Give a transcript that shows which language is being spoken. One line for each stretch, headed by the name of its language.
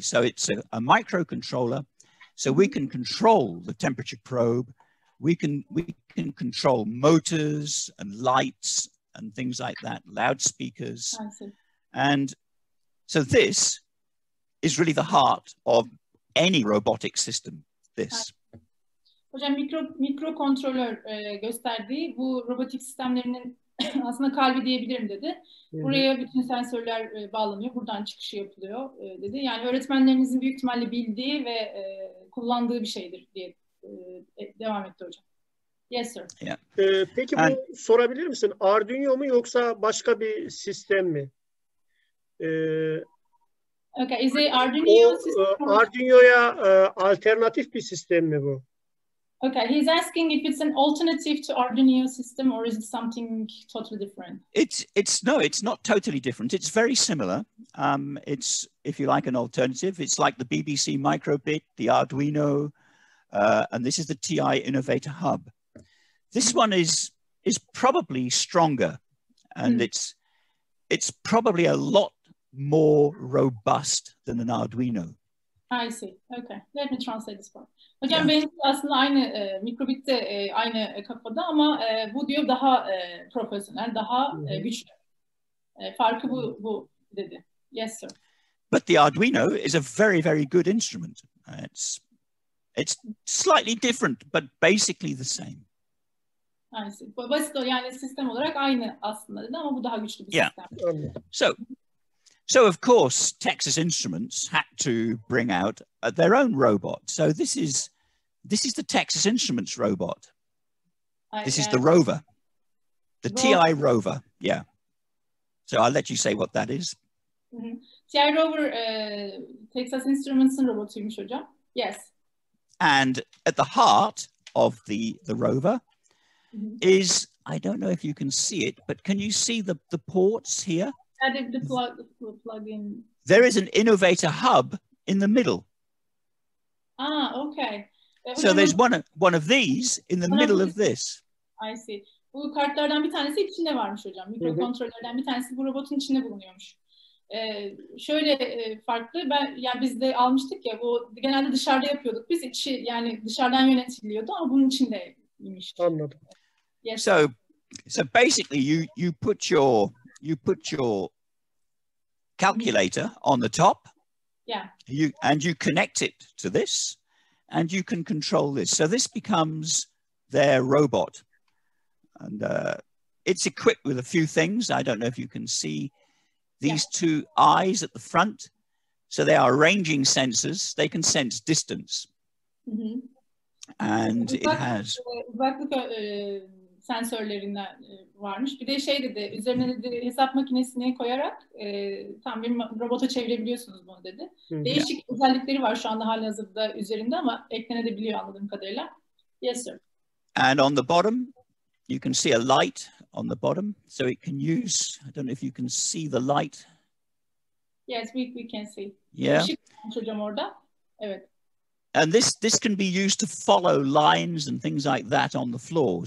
English: So it's a microcontroller. So we can control the temperature probe. We can control motors and lights and things like that, loudspeakers. I see. And so this is really the heart of any robotic system. This.
Turkish: Hocam mikro kontrolör gösterdiği bu robotik sistemlerinin aslında kalbi diyebilirim dedi. Buraya bütün sensörler bağlanıyor. Buradan çıkışı yapılıyor dedi. Yani öğretmenlerinizin büyük ihtimalle bildiği ve kullandığı bir şeydir diye devam etti hocam.
English: Yes, sir. Yeah.
Turkish: Peki bu sorabilir misin? Arduino mu yoksa başka bir sistem mi?
English: Okay, is it Arduino system?
Turkish: Arduino'ya alternatif bir sistem mi bu?
English: Okay, he's asking if it's an alternative to Arduino system or is it something totally different? It's not totally different. It's very similar. It's, if you like, an alternative. It's like the BBC Microbit, the Arduino, and this is the TI Innovator Hub. This one is probably stronger, and it's probably a lot more robust than an Arduino. I see. Okay. Let me translate this part.
Turkish: Hocam benimki aslında aynı mikrobitte aynı kafada ama bu diyor daha profesyonel, daha güçlü. Farkı bu dedi.
English: Yes, sir. But the Arduino is a very, very good instrument. It's slightly different, but basically the same. I see.
Turkish: Basit yani sistem olarak aynı aslında dedi ama bu daha güçlü bir sistem.
English: So of course, Texas Instruments had to bring out their own robot. So this is the Texas Instruments robot. This is the rover, the TI rover. Yeah. So I'll let you say what that is.
Turkish: TI Rover Texas Instruments'ın robotuymuş hocam. Yes.
English: And at the heart of the rover is, I don't know if you can see it, but can you see the ports here? The plug-in. There is an Innovator Hub in the middle. Ah, okay. So there's one of these in the middle of this. I see.
Turkish: Bu kartlardan bir tanesi içinde varmış hocam. Mikrokontrollerden bir tanesi bu robotun içinde bulunuyormuş. Şöyle farklı. Yani biz de almıştık ya. Bu genelde dışarıda yapıyorduk. Biz içi yani dışarıdan yönetiliyordu ama bunun içindeymiş. Anladım.
English: Yes. So basically you put your calculator on the top. Yeah. You connect it to this, and you can control this. So this becomes their robot, and it's equipped with a few things. I don't know if you can see these two eyes at the front. So they are ranging sensors. They can sense distance, and it has
Turkish: uzaklık sensörlerinden varmış. Bir de şey dedi, üzerine dedi hesap makinesini koyarak tam bir robota çevirebiliyorsunuz bunu dedi. Değişik özellikleri var şu anda halihazırda üzerinde ama eklenebiliyor anladığım kadarıyla.
English: Yes, sir. And on the bottom, you can see a light on the bottom, so it can use. I don't know if you can see the light. Yes, we can see. Yeah.
Turkish: Işık hocam orada. Evet.
English: And this can be used to follow lines and things like that on the floor.